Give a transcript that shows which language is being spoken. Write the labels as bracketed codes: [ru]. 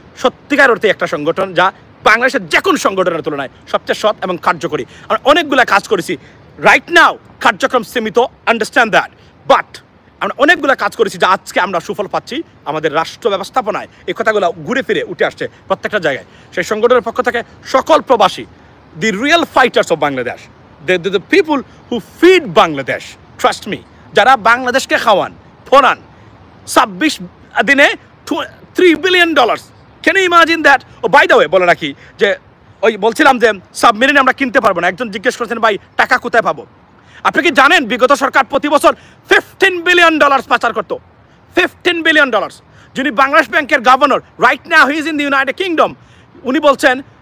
[bn] সত্যিকার অর্থে একটা সংগঠন যা বাংলাদেশের যে কোনো সংগঠনের তুলনায় সবচেয়ে সৎ এবং কার্যকরী। আমরা অনেকগুলো কাজ করেছি। রাইট নাও কার্যক্রম সীমিত, [en] understand that, [bn] বাট আমরা অনেকগুলো কাজ করেছি যা আজকে আমরা সুফল পাচ্ছি আমাদের রাষ্ট্র ব্যবস্থাপনায়। এই কথাগুলো ঘুরে ফিরে উঠে আসছে প্রত্যেকটা জায়গায়। সেই সংগঠনের পক্ষ থেকে সকল প্রবাসী, [en] the real fighters of Bangladesh, the people who feed Bangladesh, trust me, [bn] যারা বাংলাদেশকে খাওয়ান, ফোরান, 26 দিনে [en] $3 billion, can you imagine that? [bn] O by the way বলে রাখি যে ওই বলছিলাম যে সাবমেরিন আমরা কিনতে পারবো না, একজন জিজ্ঞেস করেছেন ভাই টাকা কোথায় পাবো। আপনি কি জানেন বিগত সরকার প্রতি বছর $15 billion পাচার করতো, $15 billion। যিনি বাংলাদেশ ব্যাংকের governor, [en] right now he is in the United Kingdom, [bn] উনি বলছেন